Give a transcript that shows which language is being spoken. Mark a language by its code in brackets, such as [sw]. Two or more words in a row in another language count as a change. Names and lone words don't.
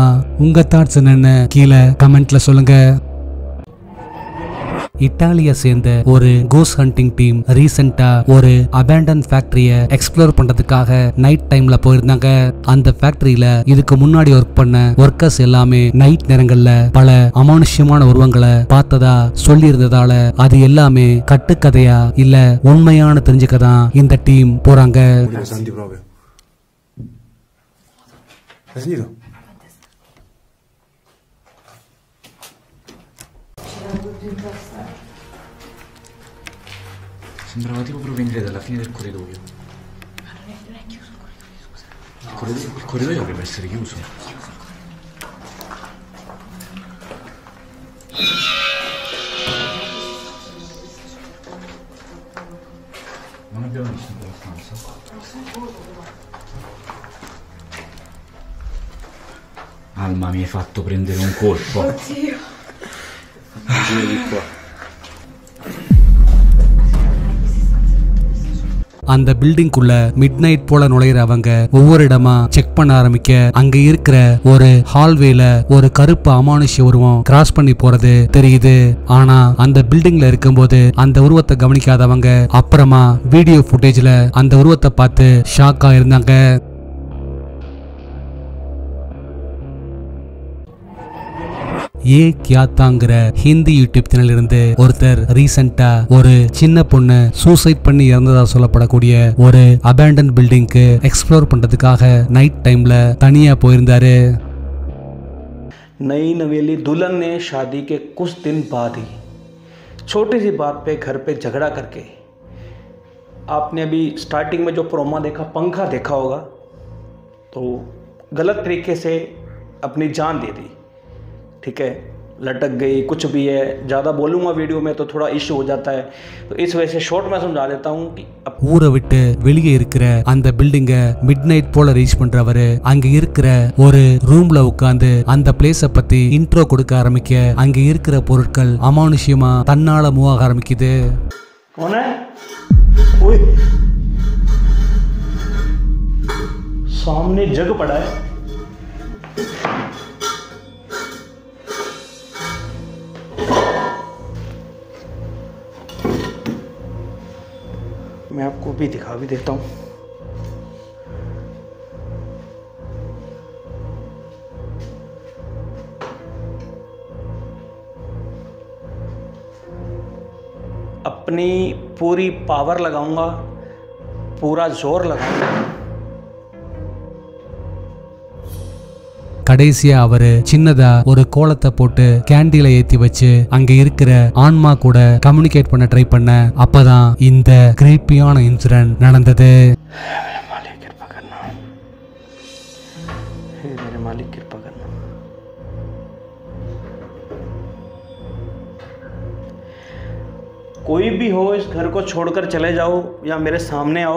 [ta] உங்க தாட்ஸ் என்னன்னு கீழே கமெண்ட்ல சொல்லுங்க. இத்தாலியை சேர்ந்த ஒரு [en] ghost hunting team recently [ta] ஒரு [en] abandon factory [ta] எக்ஸ்ப்ளோர் பண்றதுக்காக [en] night time [ta] போயிருந்தாங்க. அந்த ஃபேக்டரியில இதுக்கு முன்னாடி ஒர்க் பண்ண ஒர்க்கர்ஸ் எல்லாமே நைட் நேரங்கள்ல பல அமானுஷ்யமான உருவங்களை பார்த்ததா சொல்லி இருந்ததால அது எல்லாமே கட்டுக்கதையா இல்ல உண்மையான தெரிஞ்சுக்கதான் இந்த டீம் போறாங்க. [it] Sembrava tipo provenire dalla fine del corridoio. Ma non è chiuso il corridoio, scusa. Il corridoio dovrebbe essere chiuso. Non abbiamo visto in quella stanza. Alma, mi hai fatto prendere un colpo. Oddio. Giri di qua. [ta] அந்த பில்டிங்குள்ள [en] mid night [ta] போல நுழையிற அவங்க ஒவ்வொரு இடமா செக் பண்ண ஆரம்பிக்க அங்க இருக்கிற ஒரு ஹால்வேல ஒரு கருப்பு அமானுஷ்ய உருவம் கிராஸ் பண்ணி போறது தெரியுது. ஆனா அந்த பில்டிங்ல இருக்கும்போது அந்த உருவத்தை கவனிக்காதவங்க அப்புறமா [en] video footage [ta] அந்த உருவத்தை பார்த்து ஷாக்கா இருந்தாங்க. ஏ கியாத்தாங்கிற [en] Hindi YouTube channel [ta] இருந்து ஒருத்தர் ரீசெண்டா ஒரு சின்ன பொண்ணு சூசைட் பண்ணி இறந்ததா சொல்லப்படக்கூடிய ஒரு [en] abandon building [ta] எக்ஸ்ப்ளோர் பண்றதுக்காக [en] night time [ta] தனியா போயிருந்தாரு. [hi] नई नवेली दुल्हन ने शादी के कुछ दिन बाद ही छोटी सी बात पे घर पे झगड़ा करके, आपने अभी स्टार्टिंग में जो प्रोमो देखा, पंखा देखा होगा, तो गलत तरीके से अपनी जान दे दी। ठीक है, लटक गई, कुछ भी है। ज़्यादा बोलूँगा वीडियो में तो थोड़ा इश्यू हो जाता है, तो इस वजह से शॉर्ट में समझा देता हूँ कि [ta] ஊரை விட்டு வெளியே இருக்கிற அந்த பில்டிங்க [en] mid night [ta] போல ரீச் பண்றவரு அங்க இருக்கிற ஒரு ரூம்ல உட்கார்ந்து அந்த பிளேஸ பத்தி இன்ட்ரோ கொடுக்க ஆரம்பிக்க அங்க இருக்கிற பொருட்கள் அமானுஷ்யமா தன்னால மூவ் ஆக ஆரம்பிக்குது. [hi] कौन है? ओए, सामने जग पड़ा है। मैं आपको भी दिखा भी देता हूँ। अपनी पूरी पावर लगाऊंगा, पूरा जोर लगाऊंगा। [ta] கடைசியா அவரு சின்னதா ஒரு கோலத்தை போட்டு கேண்டில ஏத்தி வச்சு அங்க இருக்கிற ஆன்மா கூட கம்யூனிகேட் பண்ண ட்ரை பண்ண அப்பதான் இந்த [en] creepy incident [ta] நடந்தது. [hi] मालिक कृपा करना, हे मेरे मालिक कृपा करना। कोई भी हो, इस घर को छोड़कर चले जाओ या मेरे सामने आओ।